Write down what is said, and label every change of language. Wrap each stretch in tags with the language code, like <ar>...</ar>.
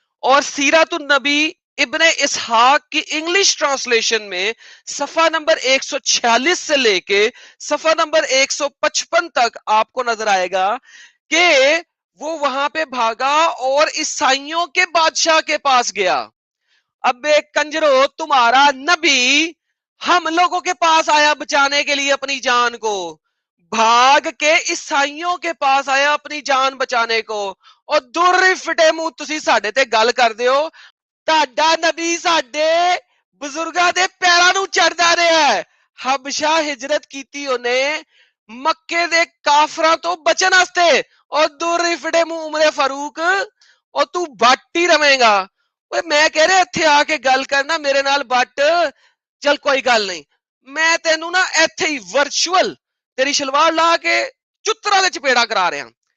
<ur>اور سیرت النبی ابن اسحاق کی انگلش ٹرانسلیشن میں صفحہ نمبر 146 سے لے کے صفحہ نمبر 155 تک آپ کو نظر آئے گا کہ وہ وہاں پہ بھاگا اور عیسائیوں کے بادشاہ کے پاس گیا. اب ایک کنجرو تمہارا نبی ہم لوگوں کے پاس آیا بچانے کے لیے اپنی جان کو، بھاگ کے عیسائیوں کے پاس آیا اپنی جان بچانے کو.</ur> <pa>اور دور فٹے منہ تسی ساڈے تے گل کردے ہو، تہاڈا نبی ساڈے بزرگاں دے پیراں نوں چڑھدا رہیا ہے. حبشہ ہجرت کیتی اونے مکے دے کافراں تو بچن واسطے، اور دور فٹے منہ عمر فاروق اور تو بٹ ہی رہے گا. میں کہہ رہا اتھے آ کے گل کرنا میرے نال بٹ، چل کوئی گل نہیں، میں تینوں نا ایتھے ہی ورچوئل تیری شلوار لا کے چترا دے چپیڑا کرا رہا.</pa>